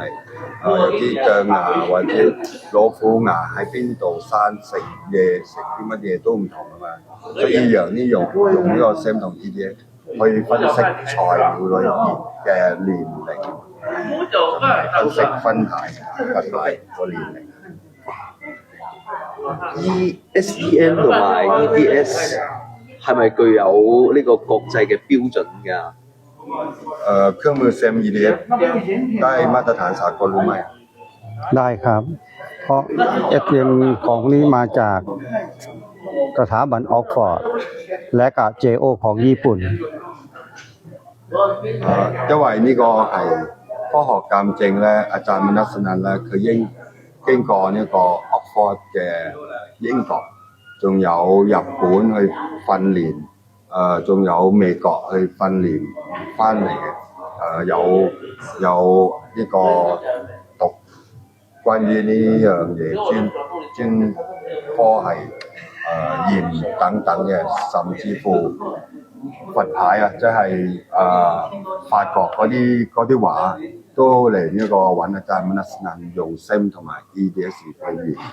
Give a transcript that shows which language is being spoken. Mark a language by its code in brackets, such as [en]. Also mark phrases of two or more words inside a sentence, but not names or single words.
[yue] 有啲象牙或者老虎牙喺邊度生，食嘢食啲乜嘢都唔同啊嘛，所以用呢個 SEM 同 EDS 去分析材料裏邊嘅年齡，分析分牌佛牌個年齡。SEM 同埋 EDS 係咪具有呢個國際嘅標準㗎？ [th] เครื่องมือ SEM EDS ได้มาตรฐานสากลหรือไม่ ได้ครับเพราะ SEM ของนี้มาจากสถาบันออกฟอร์ดและกับ JO ของญี่ปุ่น [yue] 因為呢個係科學鑑證咧，阿贊米納斯納咧，佢經過呢個 Oxford 嘅英國，仲有日本去訓練。仲有美國去訓練翻嚟嘅，有呢個讀關於呢樣嘢專科係鹽等等嘅，甚至乎佛牌即係法國嗰啲畫都嚟呢個揾阿贊米納斯納用 SEM 同埋 EDS 去驗。